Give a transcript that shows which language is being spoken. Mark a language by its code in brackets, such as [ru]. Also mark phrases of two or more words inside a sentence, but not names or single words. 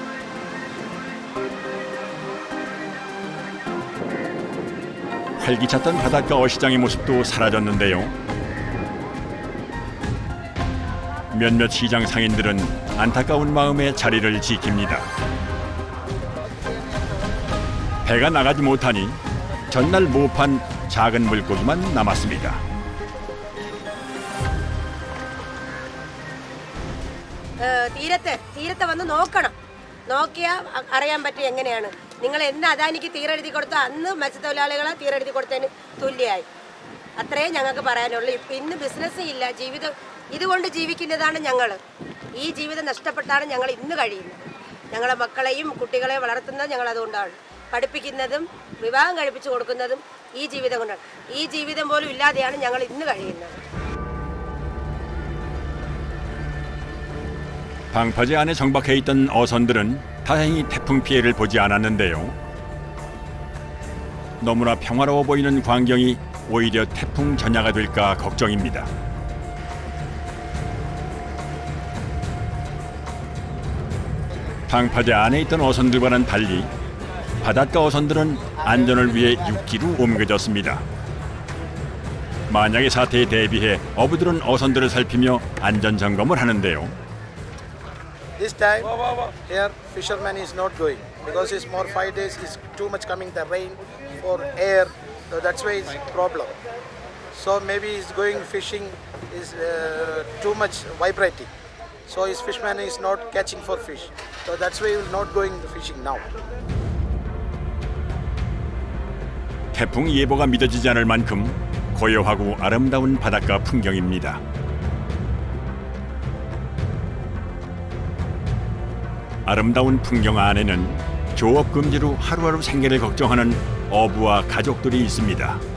[ko] 활기찼던 바닷가 어시장의 모습도 사라졌는데요. 몇몇 시장 상인들은 안타까운 마음에 자리를 지킵니다. 배가 나가지 못하니 전날 모판 작은 물고기만 남았습니다. [ml] തീരത്തെ വന്ന് നോക്കിയാൽ അറിയാൻ പറ്റും എങ്ങനെയാണ്. നിങ്ങൾ എന്ന് അദാനിക്ക് തീരെഴുതി കൊടുത്തോ അന്ന് മത്സ്യത്തൊഴിലാളികളെ തീരെഴുതി കൊടുത്തതിന് തുല്യമായി. അത്രേ ഞങ്ങൾക്ക് പറയാനുള്ളൂ. ഇന്ന് ബിസിനസ് ഇല്ല, ജീവിതം ഇതുകൊണ്ട് ജീവിക്കുന്നതാണ് ഞങ്ങൾ. ഈ ജീവിതം നഷ്ടപ്പെട്ടാണ് ഞങ്ങൾ ഇന്ന് കഴിയുന്നത്. ഞങ്ങളെ മക്കളെയും കുട്ടികളെയും വളർത്തുന്നത് ഞങ്ങൾ അതുകൊണ്ടാണ്. പഠിപ്പിക്കുന്നതും വിവാഹം കഴിപ്പിച്ചു കൊടുക്കുന്നതും ഈ ജീവിതം കൊണ്ടാണ്. ഈ ജീവിതം പോലും ഇല്ലാതെയാണ് ഞങ്ങൾ ഇന്ന് കഴിയുന്നത്. [ko] 방파제 안에 정박해 있던 어선들은 다행히 태풍 피해를 보지 않았는데요. 너무나 평화로워 보이는 광경이 오히려 태풍 전야가 될까 걱정입니다. 방파제 안에 있던 어선들과는 달리 바닷가 어선들은 안전을 위해 육지로 옮겨졌습니다. 만약의 사태에 대비해 어부들은 어선들을 살피며 안전 점검을 하는데요. [en] This time, here fisherman is not going because it's more 5 days. Is too much coming the rain for air, so that's why it's problem. So maybe he's going fishing is too much vibrating. So his fishman is not catching for fish. So that's why he will not going fishing now. [ko] 태풍 예보가 믿어지지 않을 만큼 고요하고 아름다운 바닷가 풍경입니다. 아름다운 풍경 안에는 조업 금지로 하루하루 생계를 걱정하는 어부와 가족들이 있습니다.